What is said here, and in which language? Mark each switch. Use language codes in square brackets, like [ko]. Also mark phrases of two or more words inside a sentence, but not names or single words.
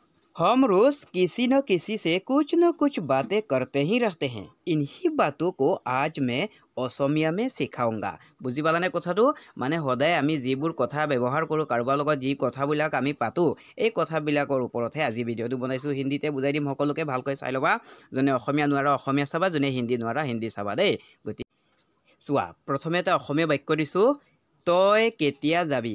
[hi] हम रोज किसी न किसी से कुछ न कुछ बातें करते ही रहते हैं। इन्हीं बातों को आज मैं অসমীয়া में শিকাऊंगा। [as] বুজি পালানে কথাটো? মানে সদায় আমি যিবোৰ কথা ব্যৱহাৰ কৰোঁ, কাৰোবাৰ লগত যি কথাবিলাক আমি পাতোঁ, এই কথাবিলাকৰ ওপৰতহে আজি ভিডিঅ'টো বনাইছোঁ। হিন্দীতে বুজাই দিম, সকলোকে ভালকৈ চাই ল'বা। যোনে অসমীয়া নোৱাৰা অসমীয়া চাবা, যোনে হিন্দী নোৱাৰা হিন্দী চাবা দেই। গতিকে চোৱা, প্ৰথমে এটা অসমীয়া বাক্য দিছোঁ, তই কেতিয়া যাবি?